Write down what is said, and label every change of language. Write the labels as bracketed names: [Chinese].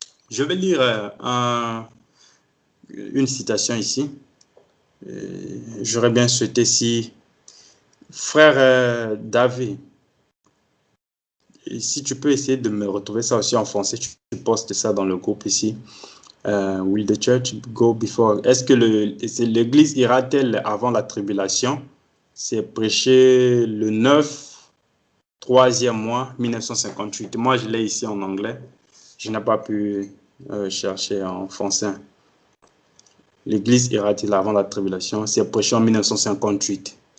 [French] Je vais lire une citation ici. J'aurais bien souhaité si frère David, si tu peux essayer de me retrouver ça aussi en français, tu postes ça dans le groupe ici. [English] Will the church go before? [French] Est-ce que l'église ira-t-elle avant la tribulation? C'est prêché le 9, 3e mois, 1958. Moi, je l'ai ici en anglais. Je n'ai pas pu chercher en français. L'église ira-t-elle avant la tribulation? C'est prêché en 1958.